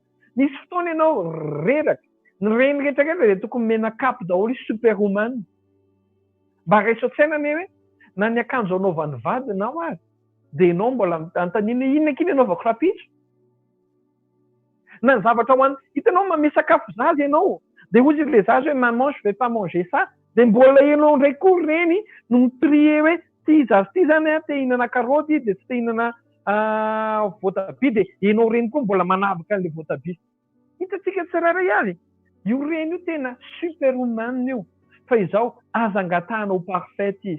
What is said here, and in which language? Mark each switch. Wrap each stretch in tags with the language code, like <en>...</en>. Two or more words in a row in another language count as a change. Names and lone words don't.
<mg>Misy fotoana ianao reraka, ny reny rehetrarehetra dia tokony menakapy daholo superwoman. Mba raiso-tsaina hoe na ny akanjo anaovan'ny vadinao ary dia ianao mbola antanina inona kely anaovako rapitso. Na ny zavatra ho any, hitanao manome sakafo zaza ianao dia hozy ilay zaza hoe</mg> <fr>maman je vais pas manger ça,</fr> <mg>dia mbola ianao indray koa reny no miprie hoe izy ty zany te hihinana karaoty dia tsy te hihinana voatabia dia ianao reny koa mbola manavaka an'ilay voatabia. Hitantsika tsirairay avy io reny io tena</mg> <fr>super humaine</fr> <mg>io fa izao aza angatahana parfait izy.</mg>